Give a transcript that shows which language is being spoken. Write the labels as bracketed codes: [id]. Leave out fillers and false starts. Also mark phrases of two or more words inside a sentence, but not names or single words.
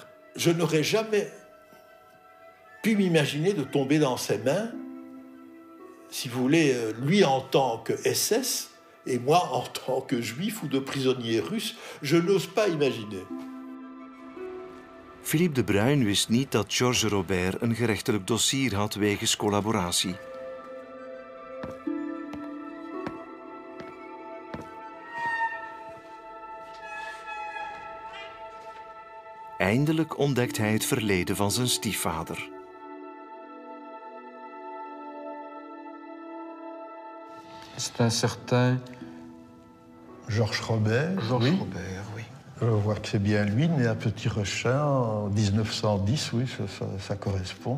[fr] Je n'aurais jamais pu m'imaginer de tomber dans ses mains, si vous voulez, lui en tant que SS, et moi, en tant que juif ou de prisonnier russe, je n'ose pas imaginer. [nl] Philippe de Bruyn wist niet dat Georges Robert een gerechtelijk dossier had wegens collaboratie. Eindelijk ontdekt hij het verleden van zijn stiefvader. [fr] C'est un certain Georges Robert. Georges Robert, oui. Je vois que c'est bien lui, né à Petit-Rechin en 1910, oui, ça correspond.